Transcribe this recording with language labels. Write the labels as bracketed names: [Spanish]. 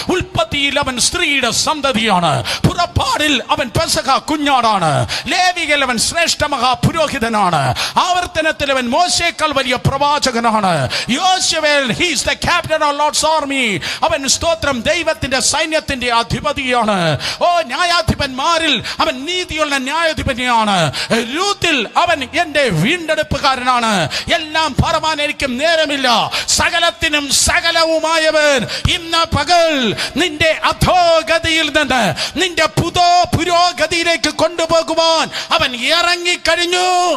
[Malayalam] ഉൽപ്പത്തിയിൽ അവൻ സ്ത്രീയുടെ സന്തതിയാണ്. പുറപ്പാടിൽ അവൻ പെസഹ കുഞ്ഞാടാണ്. ലേവിയിൽ അവൻ ശ്രേഷ്ഠ മഹാപുരോഹിതനാണ്. ആവർത്തനത്തിൽ അവൻ മോശേക്കാൾ വലിയ പ്രവാചകനാണ്. [English] യോശുവേൽ he is the captain of Lord's army. [Malayalam] അവൻ സ്തോത്രം ദൈവത്തിന്റെ സൈന്യത്തിന്റെ അധിപതിയാണ്. ഓ, ന്യായാധിപന്മാരിൽ അവൻ നീതിയുള്ള ന്യായാധിപതിയാണ്. രൂത്തിൽ അവൻ എന്റെ വീണ്ടെടുപ്പുകാരനാണ്. എല്ലാം പറവാൻ എനിക്ക് നേരമില്ല. സകലത്തിനും സകലവുമായവൻ ഇന്ന് പകൽ നിന്റെ അധോഗതിയിൽ നിന്ന് നിന്റെ പുരോഗതിയിലേക്ക് കൊണ്ടുപോകുവാൻ അവൻ ഇറങ്ങിക്കഴിഞ്ഞു.